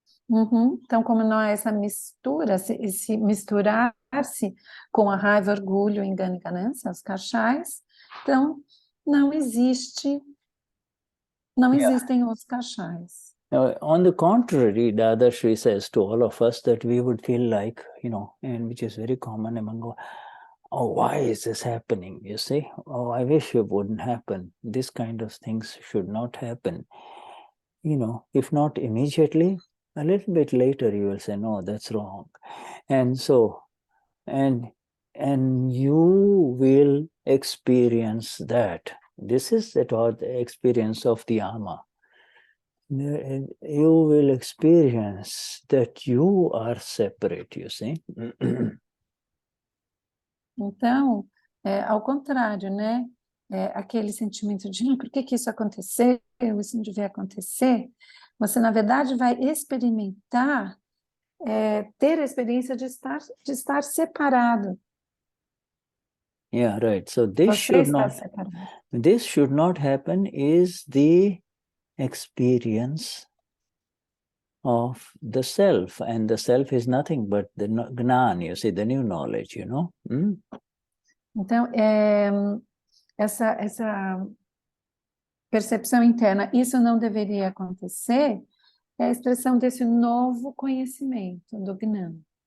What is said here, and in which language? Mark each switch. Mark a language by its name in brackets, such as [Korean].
[Portuguese] Então, como não há essa mistura, esse misturar-se com a raiva, orgulho, engano e ganância, os Kashayas, então não existem os Kashayas. [English] On the contrary, Dadashri says to all of us that we would feel like, and which is very common among, why is this happening? You see, I wish it wouldn't happen. This kind of things should not happen. If not immediately, a little bit later you will say, no, that's wrong. And so, and you will experience that. This is the experience of the Ama. You will experience that you are separate, you see. [Portuguese] Então, ao contrário, né? Aquele sentimento de por que isso aconteceu, isso não devia acontecer, você, na verdade, vai experimentar, ter a experiência de estar separado. [English] Yeah, right. So this [Portuguese] Você [English] should not happen is the experience of the self, and the self is nothing but the Gnani, you see, the new knowledge, [Portuguese] Então, essa percepção interna, isso não deveria acontecer, é a expressão desse novo conhecimento do Gnana.